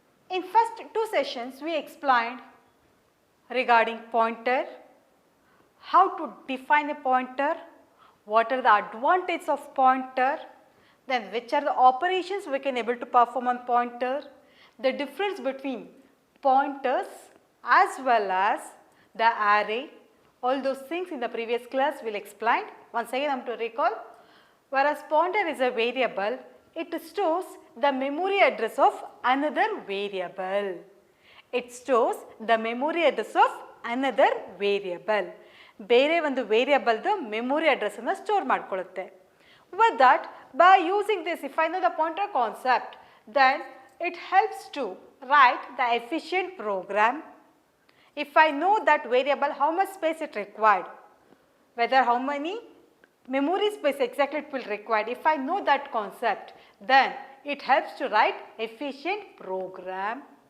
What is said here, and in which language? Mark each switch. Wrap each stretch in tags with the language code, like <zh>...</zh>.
<en>In first two sessions, we explained regarding pointer, how to define a pointer, what are the advantages of pointer, then which are the operations we can able to perform on pointer, the difference between pointers as well as the array, all those things in the previous class we will explain. Once again I am to recall, whereas pointer is a variable, it stores the memory address of another variable. It stores the memory address of another variable.</en> <kn>ಬೇರೆ ಒಂದು ವೇರಿಯಬಲ್ದು memory ಅಡ್ರೆಸ್ಸನ್ನು store ಮಾಡಿಕೊಳ್ಳುತ್ತೆ.</kn> <en>With that, by using this, if I know the pointer concept, then it helps to write the efficient program. If I know that variable, how much space it required, whether how many memory space exactly it will require, if I know that concept, then it helps to write efficient program.</en>